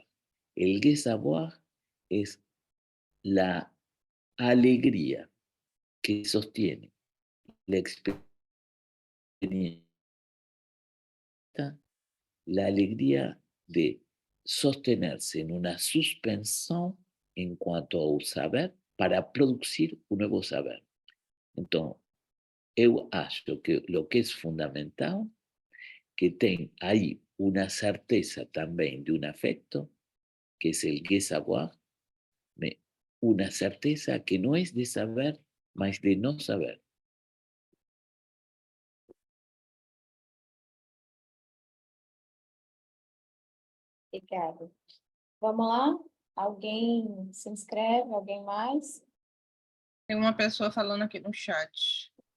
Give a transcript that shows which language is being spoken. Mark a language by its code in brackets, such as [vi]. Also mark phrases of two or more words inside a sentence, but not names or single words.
[es] El savoir es la alegría que sostiene la experiencia, la alegría de sostenerse en una suspensión en cuanto [pt] ao saber [es] para producir un nuevo saber. Entonces, [pt] eu acho que [es] lo que es fundamental que [pt] tem aí [es] una certeza también de un afecto, que es el savoir, una certeza que no es de saber, mas de no saber. [pt] Obrigada. Vamos lá? Alguém se inscreve? Alguém mais? Tem uma pessoa falando aqui no chat.